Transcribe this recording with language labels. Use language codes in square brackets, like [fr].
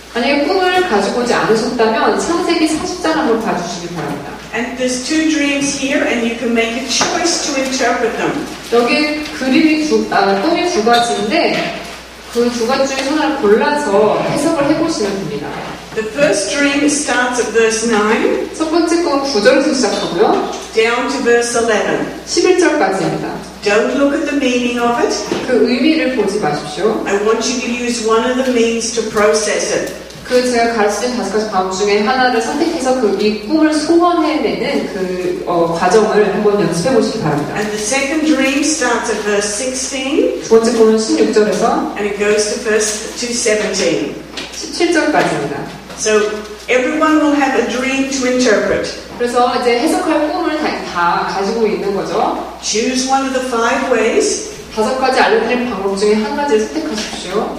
[ko] 만약에 꿈을 가지고 오지 않으셨다면 창세기 40장 한번 봐주시기 바랍니다. [en] And there's two dreams here, and you can make a choice to interpret them. [ko] 여기 꿈이 두 가지인데 그 두 가지 중에 하나를 골라서 해석을 해보시면 됩니다. [en] The first dream starts at verse 9. [ko] 첫 번째 꿈은 9절에서 시작하고요. [en] Down to verse 11. [ko] 11절까지입니다. [en] Don't look at the meaning of it. [ko] 그 의미를 보지 마십시오. [en] I want you to use one of the means to process it. [ko] 그 제가 가르치는 5가지 방법 중에 하나를 선택해서 그 이 꿈을 소원해내는 그 과정을 한번 연습해 보시기 바랍니다. [en] And the second dream starts at verse 16. [ko] 두 번째 꿈은 16절에서 [en] And it goes to verse 17. [ko] 17절까지입니다. [en] So everyone will have a dream to interpret. [ko] 그래서 이제 해석할 꿈을 다 가지고 있는 거죠. [en] Choose one of the 5 ways. [ko] 5가지 알려드린 방법 중에 한 가지를 선택하십시오.